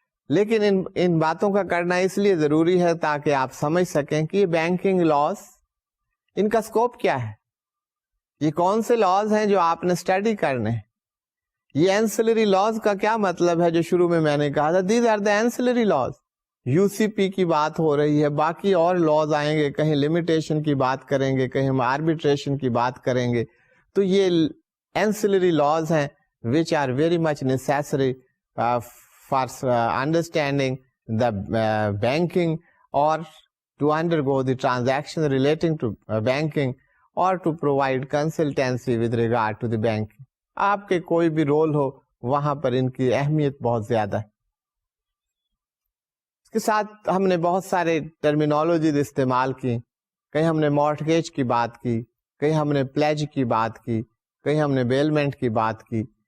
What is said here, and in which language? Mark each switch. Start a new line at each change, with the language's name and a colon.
Urdu: لیکن ان باتوں کا کرنا اس لیے ضروری ہے تاکہ آپ سمجھ سکیں کہ یہ بینکنگ لاز ان کا اسکوپ کیا ہے, یہ کون سے لاز ہیں جو آپ نے اسٹڈی کرنے. یہ اینسلری لاز کا کیا مطلب ہے جو شروع میں نے کہا تھا,
English: These are the ancillary laws.
Urdu: You سی پی کی بات ہو رہی ہے, باقی اور لاز آئیں گے, کہیں لمیٹیشن کی بات کریں گے, کہیں ہم آربیٹریشن کی بات کریں گے. تو یہ اینسلری لاز ہیں
English: which are very much necessary for understanding the banking or to undergo the transaction relating to banking or to provide consultancy with regard to the banking.
Urdu: آپ کے کوئی بھی رول ہو وہاں پر ان کی اہمیت بہت زیادہ ہے. اس کے ساتھ ہم نے بہت سارے ٹرمینالوجیز استعمال کی, کہیں ہم نے مارٹگیج کی بات کی, کہیں ہم نے پلیج کی بات کی, کہیں ہم نے بیلمنٹ کی بات کی.